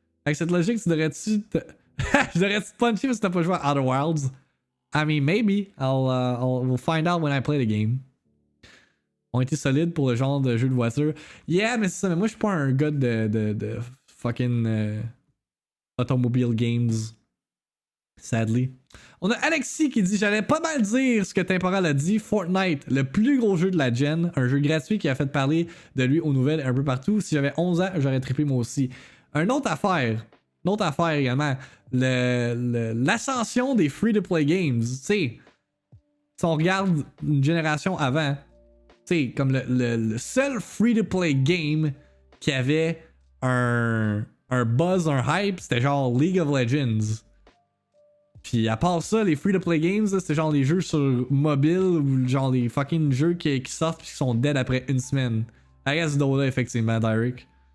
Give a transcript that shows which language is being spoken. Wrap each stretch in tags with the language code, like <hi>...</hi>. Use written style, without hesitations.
<fr>Avec cette logique, je devrais-tu te puncher parce que t'as pas joué à Outer Wilds?</fr> <en>I mean, maybe. We'll find out when I play the game.</en> <fr>Ont été solides pour le genre de jeu de voiture. Yeah, mais c'est ça. Mais moi, je suis pas un gars de</fr> <en>fucking automobile games.</en> <fr>Sadly. On a Alexis qui dit: j'allais pas mal dire ce que Temporal a dit. Fortnite, le plus gros jeu de la gen. Un jeu gratuit qui a fait parler de lui aux nouvelles un peu partout. Si j'avais 11 ans, j'aurais trippé moi aussi. Une autre affaire également. L'ascension des free-to-play games. Tu sais, si on regarde une génération avant, tu sais, comme le seul free-to-play game qui avait un buzz, un hype, c'était genre League of Legends. Puis à part ça, les free-to-play games, c'était genre les jeux sur mobile ou genre les fucking jeux qui sortent puis qui sont dead après une semaine.</fr> <en>I guess Dota, effectivement, Derek.</en>